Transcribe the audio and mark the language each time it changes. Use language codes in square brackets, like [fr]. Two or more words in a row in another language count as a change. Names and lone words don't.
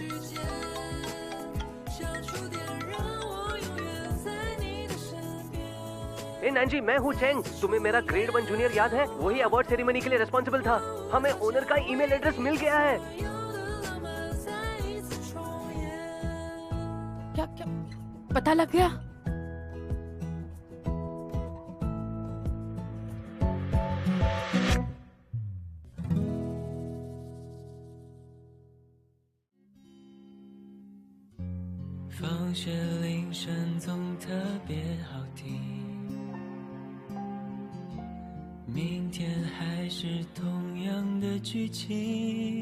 [hi] नैन्सी, मैं हूँ चेंग। तुम्हें मेरा [en] grade 1 junior [hi] याद है? वही [en] award ceremony [hi] के लिए रिस्पॉन्सिबल था। हमें ओनर का [en] email address [hi] मिल गया है। क्या क्या पता लग गया? [zh] 放学铃声总特别好听，明天还是同样的剧情。